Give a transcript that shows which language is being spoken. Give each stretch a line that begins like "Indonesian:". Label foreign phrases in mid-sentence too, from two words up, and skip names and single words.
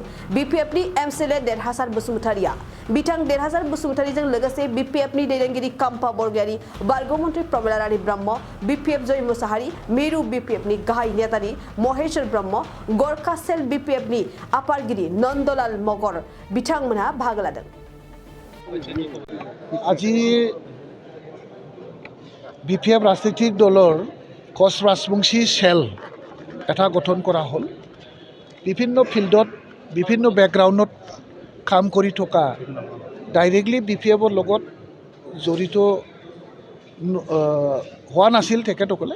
Bodo: बिपिएफनि एमसिएलए देरहासार बसुमतारिया बिथां देरहासार बसुमतारिजों लोगोसे बिपिएफनि दैदेनगिरि काम्पा बरगयारी, बारग'मन्त्रि प्रमिलारानी ब्रह्म, बिपिएफ जय मुसाहारि, मिरु बिपिएफनि गाहाय नेतारि महेश्वर ब्रह्म, गरखा सेल बिपिएफनि आफादगिरि नन्दलाल मगर बिथांमोनहा बाहागो लादों।
Assamese: আজি বিপিএফ ৰাজনৈতিক দলৰ কচ ৰাজবংশী সেল এটা গঠন কৰা হ'ল। বিভিন্ন ফিল্ডত বিভিন্ন বেকগ্ৰাউণ্ডত কাম কৰি থকা ডাইৰেক্টলি বিপিএফৰ লগত জড়িত হোৱা নাছিল তেখেতসকলে।